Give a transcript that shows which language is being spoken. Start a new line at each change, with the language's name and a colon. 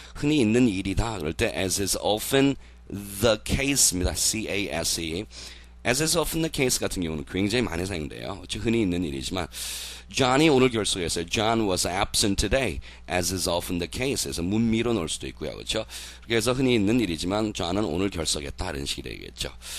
Korean: 흔히 있는 일이다 그럴 때
English: as is often the case
Korean: 입니다. C-A-S-E
English: as is often the case
Korean: 같은 경우는 굉장히 많이 사용돼요. 흔히 있는 일이지만 John이 오늘 결석했어요.
English: John was absent today as is often the case
Korean: 에서 문미로 넣을 수도 있고요. 그렇죠? 그래서 흔히 있는 일이지만 John은 오늘 결석했다 이런 식이 되겠죠.